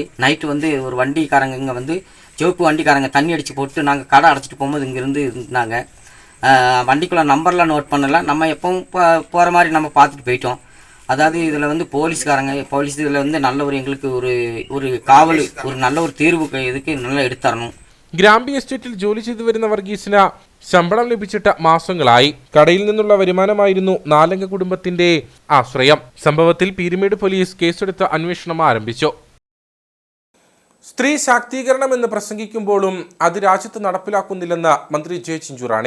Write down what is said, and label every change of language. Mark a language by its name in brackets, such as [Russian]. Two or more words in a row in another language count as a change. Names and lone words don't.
[Tamil] நைட்டு வந்து ஒரு வண்டிக்காரங்க இங்கே வந்து சிவப்பு வண்டிக்காரங்க தண்ணி அடித்து போட்டு நாங்கள் கடை அடைச்சிட்டு போகும்போது இங்கேருந்து இருந்தாங்க. வண்டிக்குள்ளே நம்பர்லாம் நோட் பண்ணலை. நம்ம எப்பவும் போகிற மாதிரி நம்ம பார்த்துட்டு போயிட்டோம். அதாவது இதில் வந்து போலீஸ் இதில் வந்து நல்ல ஒரு எங்களுக்கு ஒரு காவல், ஒரு நல்ல ஒரு தீர்வு இதுக்கு நல்லா எடுத்துறணும். [Malayalam] ഗ്രാമ്യ എസ്റ്റേറ്റിൽ ജോലി ചെയ്തു വരുന്ന വർഗീസിന് ശമ്പളം ലഭിച്ചിട്ട് മാസങ്ങളായി. കടയിൽ നിന്നുള്ള വരുമാനമായിരുന്നു 4 അംഗ കുടുംബത്തിന്റെ ആശ്രയം. സംഭവത്തിൽ പീരുമേട് പോലീസ് കേസെടുത്ത് അന്വേഷണം ആരംഭിച്ചു. സ്ത്രീ ശാക്തീകരണമെന്ന് പ്രസംഗിക്കുമ്പോഴും അത് രാജ്യത്ത് നടപ്പിലാക്കുന്നില്ലെന്ന് മന്ത്രി ജെ ചിഞ്ചുറാണി.